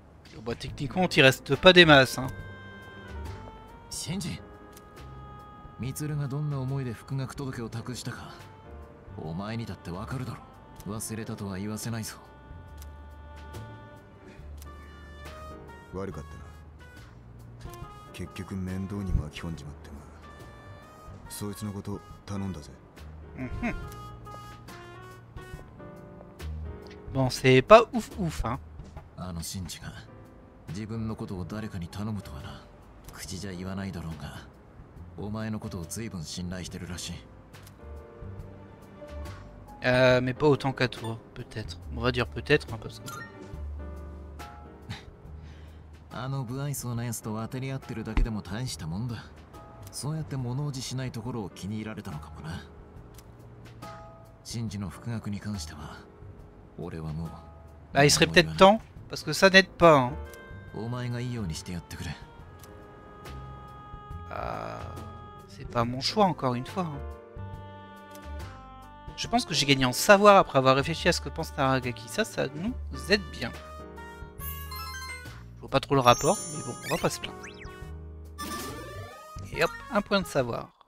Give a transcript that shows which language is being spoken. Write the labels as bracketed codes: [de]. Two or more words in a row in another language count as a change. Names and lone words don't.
[fr] Bah, techniquement, t'y restes pas des masses. Hein. [ja] シンジ、ミツルがどんな思いで復学届を託したか、お前にだってわかるだろ。忘れたとは言わせないぞ。悪かったな。結局面倒に巻き込んじまってな。そいつのこと頼んだぜ。 [fr] Bon, c'est pas ouf ouf, hein. [ja] あのシンジが自分のことを誰かに頼むとはな。口じゃ言わないだろうが、お前のことを随分信頼してるらしい。 [fr] Mais pas autant qu'à toi, peut-être. On va dire peut-être, hein, parce que... [ja] あの不愛想なやつと当てり合ってるだけでも大したもんだ。そうやって物おじしないところを気に入られたのかもな。シンジの復学に関しては、俺はもう。 [fr] Bah, il serait peut-être temps, parce que ça n'aide pas, hein. [ja] お前がいいようにしてやってくれ。 [fr] C'est pas mon choix, encore une fois. Hein. Je pense que j'ai gagné en savoir après avoir réfléchi à ce que pense Taragaki. Ça nous aide bien. Je vois pas trop le rapport, mais bon, on va pas se plaindre. Et hop, un point de savoir.